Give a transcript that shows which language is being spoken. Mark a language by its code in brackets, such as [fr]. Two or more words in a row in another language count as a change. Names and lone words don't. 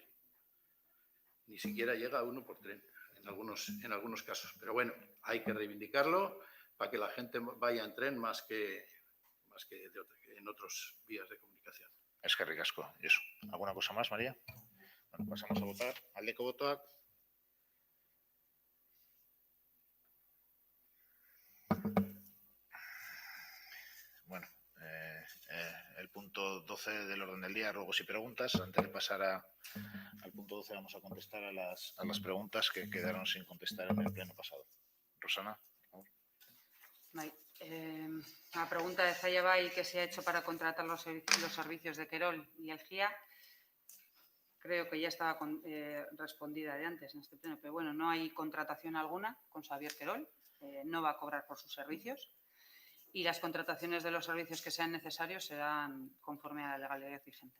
[es] Ni siquiera llega a 1 por tren en algunos casos. Pero bueno, hay que reivindicarlo para que la gente vaya en tren más que en otros vías de comunicación. Es que ricasco. ¿Y eso? ¿Alguna cosa más, María? Bueno, pasamos a votar. [eu] Aldeko botoak. [es] Bueno, el punto 12 del orden del día, ruegos y preguntas. Antes de pasar al punto 12 vamos a contestar a las preguntas que quedaron sin contestar en el pleno pasado. Rosana, por favor. Vale. La pregunta de Zalla Bay que se ha hecho para contratar los servicios de Querol y el GIA, creo que ya estaba respondida de antes en este pleno, pero bueno, no hay contratación alguna con Xavier Querol, no va a cobrar por sus servicios y las contrataciones de los servicios que sean necesarios serán conforme a la legalidad vigente.